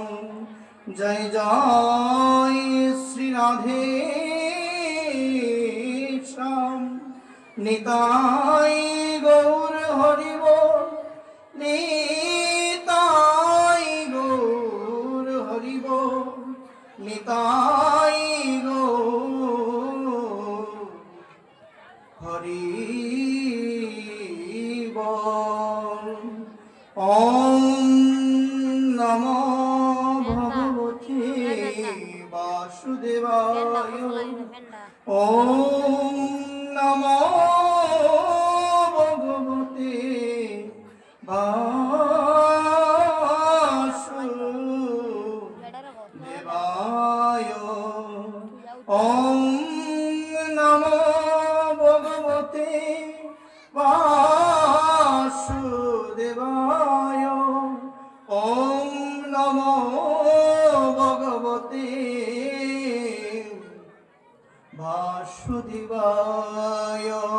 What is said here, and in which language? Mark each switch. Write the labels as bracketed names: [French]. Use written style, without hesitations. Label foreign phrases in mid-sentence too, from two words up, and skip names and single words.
[Bangla] জয় জয় শ্রী রাধে শ্যাম নিতাই গৌর হরি বল নিতাই গৌর হরি বল নিতাই গৌর হরি বল। [Sanskrit] ওম নমো ভগবতে বাসুদেবায় ওম নমো ভগবতে বাসুদেবায় ওম নমো ভগবতে বাসুদেবায় ওম নমো ভগবতে বাসুদেবায়।